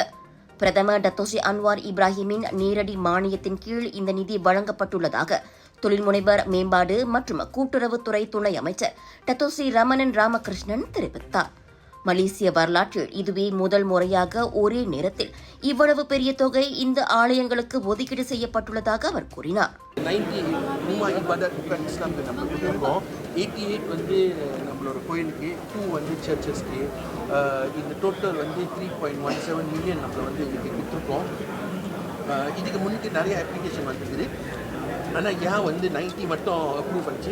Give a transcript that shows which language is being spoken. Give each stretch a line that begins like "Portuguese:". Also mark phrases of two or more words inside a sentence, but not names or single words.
Tamil: பிரதமர் டத்தோஸ்ரீ அன்வார் இப்ராஹிமின் நேரடி மானியத்தின் கீழ் இந்த நிதி வழங்கப்பட்டுள்ளதாக தொழில் முனைவர் மேம்பாடு மற்றும் கூட்டுறவுத்துறை துணை அமைச்சர் டத்தோஸ்ரீ ரமணன் ராமகிருஷ்ணன் தெரிவித்தார். மலேசிய வரலாற்றில் இதுவே முதல் முறையாக ஒரே நேரத்தில் இவ்வளவு பெரிய தொகை இந்த ஆலயங்களுக்கு ஒதுக்கீடு செய்யப்பட்டுள்ளதாக அவர் கூறினார்.
Malay: 90 ibadat bukan Islam
Tamil: நம்ம கொடுத்துருக்கோம். 88 வந்து நம்மளோட கோயிலுக்கு, 2 வந்து சர்ச்சஸ்க்கு. இந்த டோட்டல் வந்து 3.17 மில்லியன் நம்ம வந்து இன்றைக்கி கொடுத்துருக்கோம். இதுக்கு முன்னுக்கு நிறைய அப்ளிகேஷன் வந்துருக்குது. ஆனால் ஏன் வந்து 90 மட்டும் அப்ரூவ் பண்ணிச்சு?